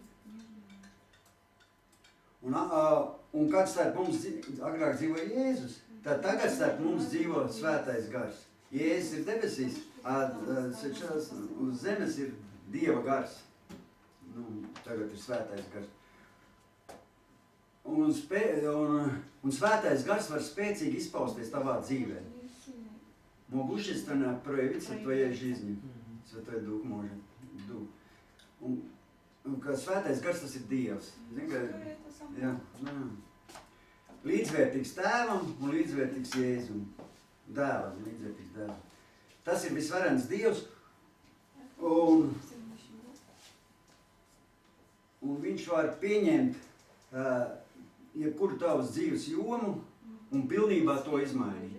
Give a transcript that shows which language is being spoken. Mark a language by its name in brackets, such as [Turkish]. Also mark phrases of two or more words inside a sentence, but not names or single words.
[Latvian] Un kad starp mums agrāk dzīvoja Jēzus, tad tagad starp mums dzīvo svētais gars. Jēzus ir debesīs, uz zemes ir Dieva gars. Tagad ir svētais gars. Un svētais gars var spēcīgi izpausties tavā dzīvē. [Russian] Могущественно проявиться в твоей жизни. Святой Дух может. [Latvian] Un ka svētais gars tas ir Dievs. Jā. Līdzvērtīgs tēvam un līdzvērtīgs Jēzum. Dēlam, līdzvērtīgs dēlam. Tas ir visvarens Dievs. Un viņš var pieņemt jebkuru tavas dzīves jomu un pilnībā to izmainīt.